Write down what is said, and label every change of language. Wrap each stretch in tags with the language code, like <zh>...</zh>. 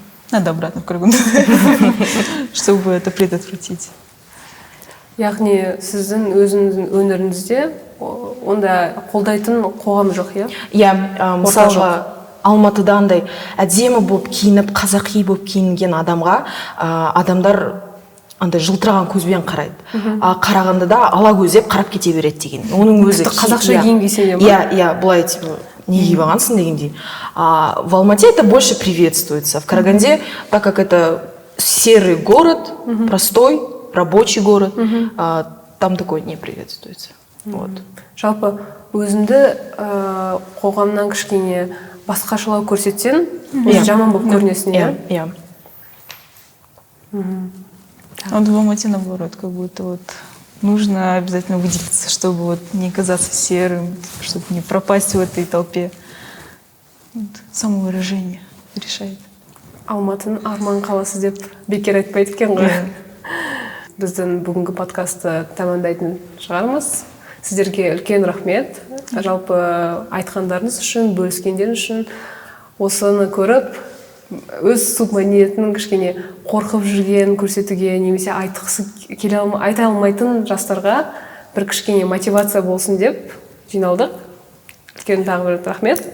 <ru>Надо обратно в Караганду, чтобы это предотвратить.</ru> <kk>Яғни сіздің өзіңіздің өнеріңізде онда қолдайтын қоғам жоқ, иә? Иә, мысалға Алматыда андай әдемі болып киініп, қазақи болып киінген адамға адамдар андай жылтыраған көзбен қарайды. Қарағандыда ала көздеп қарап кете береді деген. Оның өзі қазақша киім кисең де ма? Иә, былай не киіп алғансың дегендей.</kk> <ru>В Алмате это больше приветствуется. В Караганде, так как это серый город, простой, рабочий город, там такое не приветствуется. Вот.</ru> <kk>Жалпы өзіңді қоғамнан кішкене басқашалау көрсетсең, жаман болып көрінесің, иә? Иә.</kk> <ru>Вот в Алмате наоборот, как будто вот нужно обязательно выделиться, чтобы вот не казаться серым, чтобы не пропасть в этой толпе. Вот. Самовыражение решает.</ru> <kk>Алматының арман қаласы деп бекер айтпайды екен ғой. Біздің бүгінгі подкастты тәмамдайтын шығармыз. Сіздерге үлкен рахмет. Жалпы айтқандарыңыз үшін, бөліскендеріңіз үшін, осыны көріп, өз субмәдениетінің кішкене қорқып жүрген көрсетуге, немесе айта алмайтын жастарға бір кішкене мотивация болсын деп жиналдық. Үлкен тағы бір рахмет.</kk>